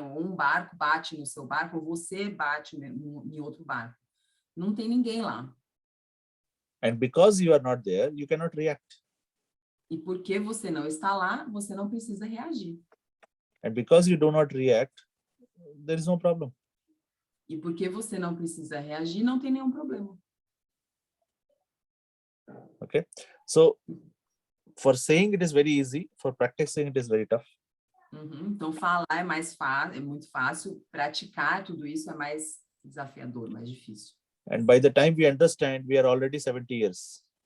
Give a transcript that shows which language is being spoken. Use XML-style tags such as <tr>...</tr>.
<pt>Um barco bate no seu barco, ou você bate em outro barco. Não tem ninguém lá.</pt> <en>And because you are not there, you cannot react.</en> <pt>E porque você não está lá, você não precisa reagir.</pt> <en>And because you do not react, there is no problem.</en> <pt>E porque você não precisa reagir, não tem nenhum problema.</pt> <en>Okay, so for saying it is very easy, for practicing it is very tough.</en> <pt>Então falar é mais fácil, é muito fácil. Praticar tudo isso é mais desafiador, mais difícil.</pt> <en>And by the time we understand, we are already 70 years.</en>